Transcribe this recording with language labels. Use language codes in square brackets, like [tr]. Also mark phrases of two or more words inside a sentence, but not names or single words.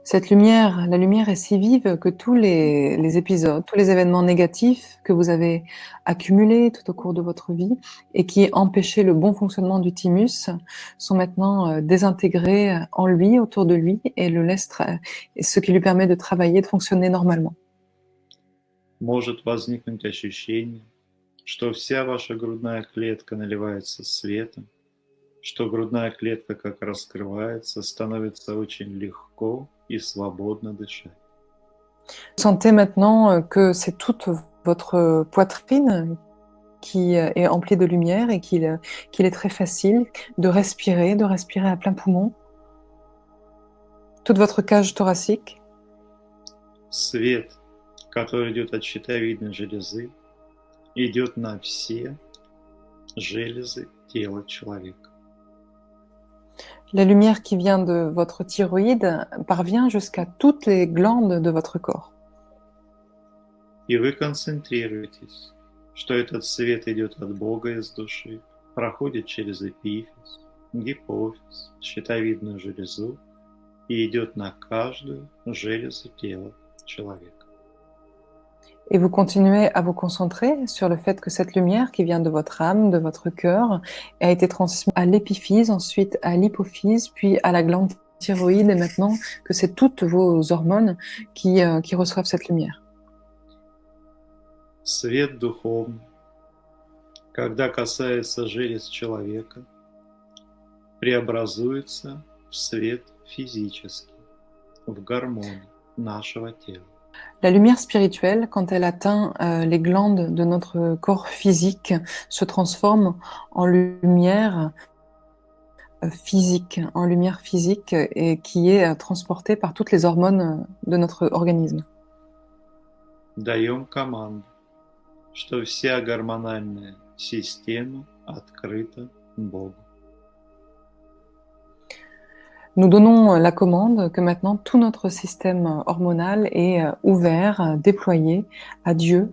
[fr] Cette lumière, la lumière est si vive que tous les épisodes, tous les événements négatifs que vous avez accumulés tout au cours de votre vie et qui empêchaient le bon fonctionnement du thymus sont maintenant désintégrés en lui, autour de lui, et et ce qui lui permet de travailler, de fonctionner normalement. [ru] Может возникнуть ощущение, что вся ваша грудная клетка наливается светом, что грудная клетка как раскрывается, становится очень легко и свободно дышать. [fr] Sentez maintenant que c'est toute votre poitrine qui est emplie de lumière et qu'il est très facile de respirer à plein poumon. Toute votre cage thoracique. [ru] Свет, который идет от щитовидной железы, идет на все железы тела человека. [fr] La lumière qui vient de votre thyroïde parvient jusqu'à toutes les glandes de votre corps. [ru] И вы концентрируетесь, что этот свет идет от Бога из души, проходит через эпифиз, гипофиз, щитовидную железу и идет на каждую железу тела человека. [fr] Et vous continuez à vous concentrer sur le fait que cette lumière qui vient de votre âme, de votre cœur, a été transmise à l'épiphyse, ensuite à l'hypophyse, puis à la glande thyroïde, et maintenant que c'est toutes vos hormones qui reçoivent cette lumière. [ru] Свет духовный, когда касается желез человека, преобразуется в свет физический, в гормоны нашего тела. [fr] La lumière spirituelle, quand elle atteint les glandes de notre corps physique, se transforme en lumière physique, et qui est transportée par toutes les hormones de notre organisme. [ru] Даем команду, что вся гормональная система открыта Богу. [fr] Nous donnons la commande que maintenant tout notre système hormonal est ouvert, déployé à Dieu,